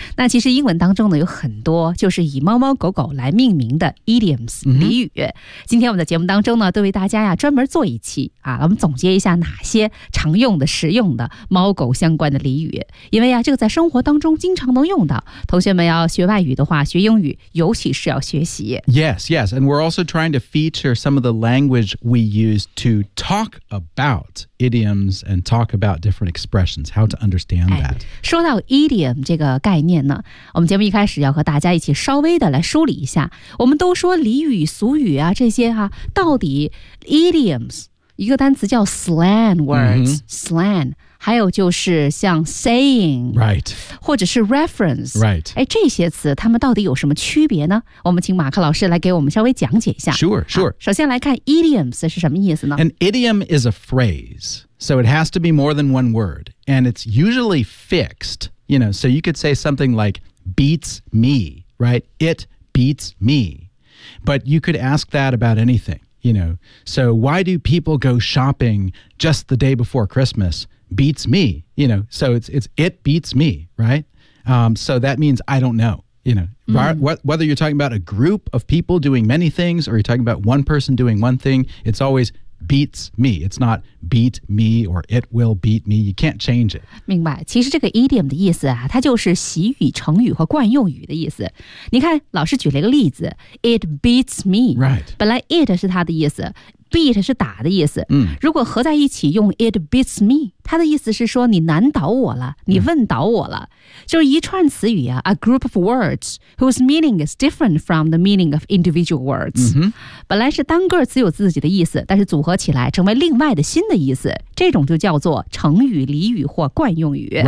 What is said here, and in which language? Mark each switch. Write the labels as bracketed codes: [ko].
[zh] 那其实英文当中呢有很多就是以猫猫狗狗来命名的 idioms、俚语。今天我们的节目当中呢都为大家呀专门做一期啊，我们总结一下哪些常用的实用的猫狗相关的俚语，因为呀这个在生活当中经常能用到。同学们要学外语的话，学英语尤其是要学习。 [en] Yes, yes, and we're also trying to feature some of the language we use to talk aboutidioms and talk about different expressions, how to understand that. [zh] 说到 idiom 这个概念呢，我们节目一开始要和大家一起稍微的来梳理一下。我们都说俚语俗语啊这些啊，到底 idioms 一个单词叫 slang words、slang， 还有就是像 saying， [en] right， [zh] 或者是 reference， [en] right， [zh] 哎，这些词它们到底有什么区别呢？我们请马克老师来给我们稍微讲解一下。 [en] Sure. [zh] 首先来看 idioms 是什么意思呢？ [en] An idiom is a phrase, so it has to be more than one word, and it's usually fixed, you know, so you could say something like beats me, right? It beats me. But you could ask that about anything. You know, so why do people go shopping just the day before Christmas? Beats me, you know, so it's it beats me, right? So that means I don't know, you know,whether you're talking about a group of people doing many things or you're talking about one person doing one thing, it's always beats me. It's not beat me or it will beat me. You can't change it. [zh] 明白，其实这个 idiom 的意思啊，它就是习语、成语和惯用语的意思。你看，老师举了一个例子 ， [en] it beats me. Right. [zh] 本来 it 是它的意思 ，beat 是打的意思。如果合在一起用 [en] it beats me， [zh] 它的意思是说你难倒我了，你问倒我了，就是一串词语啊 ， [en] a group of words whose meaning is different from the meaning of individual words.、 [zh] 本来是单个词有自己的意思，但是组合起来成为另外的新的意思，这种就叫做成语、俚语或惯用语。